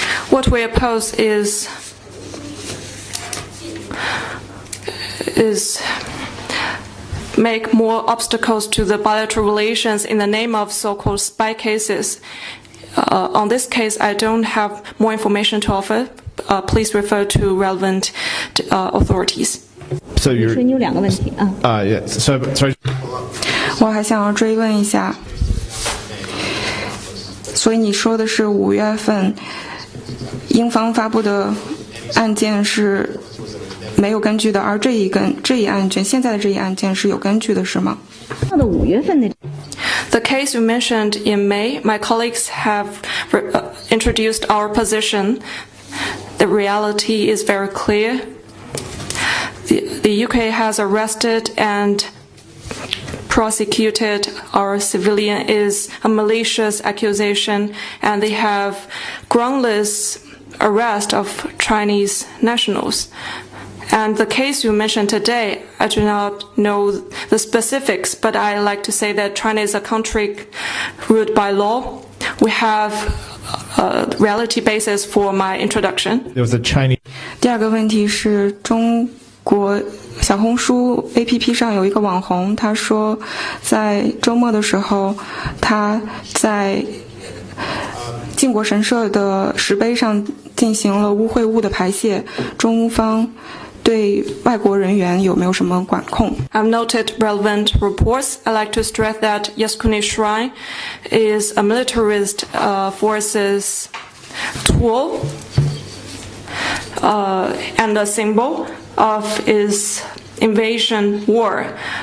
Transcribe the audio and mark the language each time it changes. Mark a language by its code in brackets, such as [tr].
[en] ？What we oppose is make more obstacles to the bilateral relations in the name of so-called spy cases. On this case, I don't have more information to offer. Please refer to relevant authorities. So [zh] 你说你有2个问题啊。 [en] Yeah. So sorry. [zh] 我还想要追问一下，所以你说的是5月份英方发布的案件是没有根据的，而这一案件，现在的这一案件是有根据的，是吗？到了5月份的。 [en] The case you mentioned in May, my colleagues have introduced our position. The reality is very clear. The UK has arrested and prosecuted our civilian is a malicious accusation, and they have groundless arrest of Chinese nationals. And the case you mentioned today, I do not know the specifics, but I like to say that China is a country ruled by law. We have a reality basis for my introduction. There was a Chinese. [zh] 第二个问题是中国小红书 APP 上有一个网红，他说在周末的时候，他在靖国神社的石碑上进行了污秽物的排泄，中方对外国人员有没有什么管控 [en] I've noted relevant reports. I like to stress that Yasukuni Shrine is a militarist forces tool and a symbol of its invasion war.